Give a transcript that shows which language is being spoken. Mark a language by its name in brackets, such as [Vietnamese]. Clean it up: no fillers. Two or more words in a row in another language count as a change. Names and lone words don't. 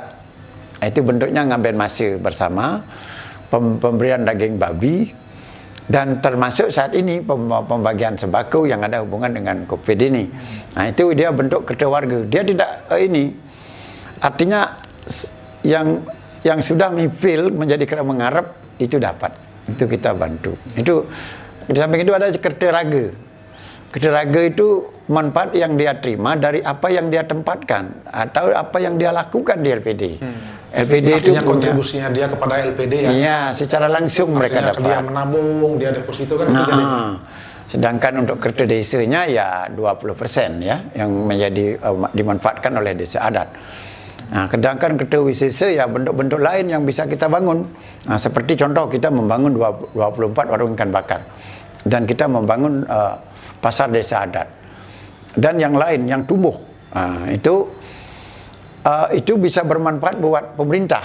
[Indonesian] Itu bentuknya ngambil masa bersama, pemberian daging babi, dan termasuk saat ini pembagian sembako yang ada hubungan dengan COVID ini. Nah, itu dia bentuk kerta warga. Dia tidak artinya yang sudah mifil menjadi kerja mengharap itu dapat. Itu kita bantu. Itu di samping itu ada kerta raga. Kerta raga itu manfaat yang dia terima dari apa yang dia tempatkan atau apa yang dia lakukan di LPD. LPD itu artinya kontribusinya dia kepada LPD ya? Iya, secara langsung mereka dapat. Dia menabung, dia deposito kan itu jadi. Sedangkan untuk kerta desanya ya 20% ya yang menjadi dimanfaatkan oleh desa adat. Nah, sedangkan kerta wisesa ya bentuk-bentuk lain yang bisa kita bangun. Nah, seperti contoh kita membangun 24 warung ikan bakar. Dan kita membangun pasar desa adat. Dan yang lain yang tumbuh. Nah, itu bisa bermanfaat buat pemerintah.